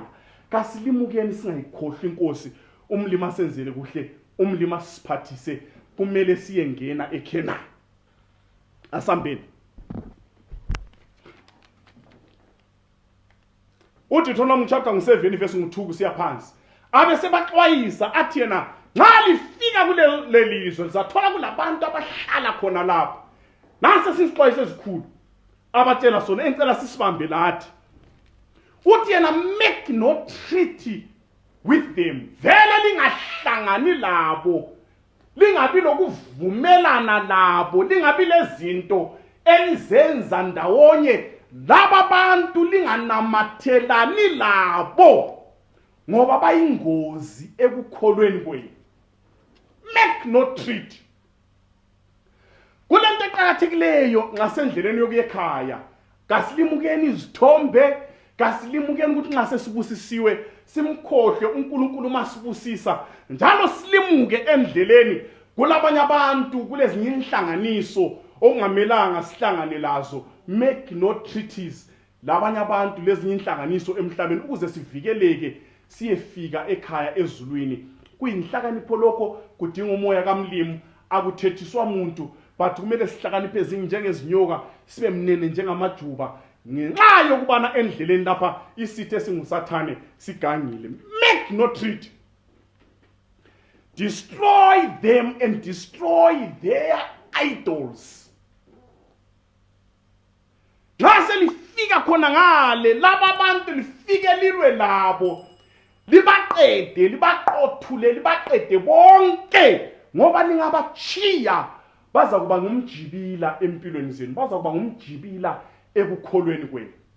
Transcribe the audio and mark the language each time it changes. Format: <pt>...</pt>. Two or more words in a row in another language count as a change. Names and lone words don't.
<nd>Kasilimukeni singayikhohlwa inkosi umlimi asenzele kuhle umlimi asiphathise kumele siyengena eKhenani. Asambeni uDeuteronomy</nd> <en>chapter 7 verse 2</en> <nd>siya phansi abe sebaxwayisa athi yena nxa lifika kule lizwe lizathola kulabantu abahlala khona lapha nase sisixwayise ezikhulu abatshela sona encela sisibambe lathi uthi yena</nd> <en>make no treaty with them</en> <nd>vele lingahlangani labo lingabi lokuvumelana labo lingabi lezinto elizenza ndawonye laba bantu linganamathelani labo ngoba bayingozi ekukholweni kwenu.</nd> <en>Make no treaty.</en> <nd>Kulento eqhakathekileyo ngasendleleni yokuya ekhaya kasilimukeni izithombe kasilimukeni ukuthi nxa sesibusisiwe simkhohlwe uNkulunkulu masibusisa njalo silimuke endleleni kulabanye abantu kulezinye inhlanganiso okungamelanga sihlangane lazo.</nd> <en>Make no treaties</en> <nd>labanye abantu lezinye inhlanganiso emhlabeni ukuze sivikeleke siyefika ekhaya ezulwini. Kuyinhlakanipho lokho kudinga umoya kaMlimu akuthethiswa umuntu but kumele sihlakaniphe ezinye njengezinyoka sibe mnene njengamajuba ngenxa yokubana endleleni lapha isithe esingusathane sigangile.</nd> <en>Make no treaty. Destroy them and destroy their idols.</en> <nd>Nxa lifika khona ngale laba abantu lifike lilwe labo libaqede libaqothule libaqede bonke ngoba ningabachiya baza kuba ngumjibila empilweni zenu baza kuba ngumjibila ekukholweni kwenu.</nd>